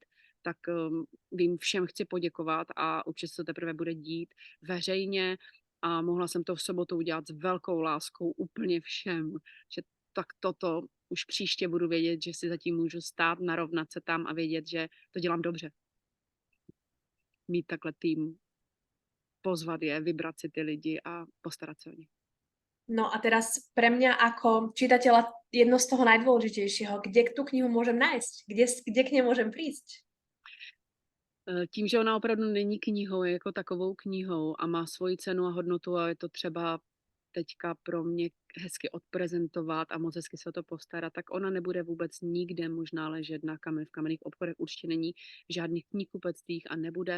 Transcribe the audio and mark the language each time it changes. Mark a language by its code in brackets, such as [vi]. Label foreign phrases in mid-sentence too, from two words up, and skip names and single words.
[cs] Tak vím, všem chci poděkovat a určitě se to teprve bude dít veřejně a mohla jsem to v sobotu udělat s velkou láskou úplně všem, že tak toto už příště budu vědět, že si zatím můžu stát, narovnat se tam a vědět, že to dělám dobře. Mít takhle tým, pozvat je, vybrat si ty lidi a postarat se o ně. [sk] No a teraz pre mňa ako čitateľa jedno z toho najdôležitejšieho, kde tú knihu môžem nájsť? Kde k nej môžem prísť? [cs] Tím, že ona opravdu není knihou, je jako takovou knihou a má svoji cenu a hodnotu a je to třeba teďka pro mě hezky odprezentovat a moc hezky se o to postarat, tak ona nebude vůbec nikde možná ležet v kamenných obchodech, určitě není v žádných knihkupectvích a nebude.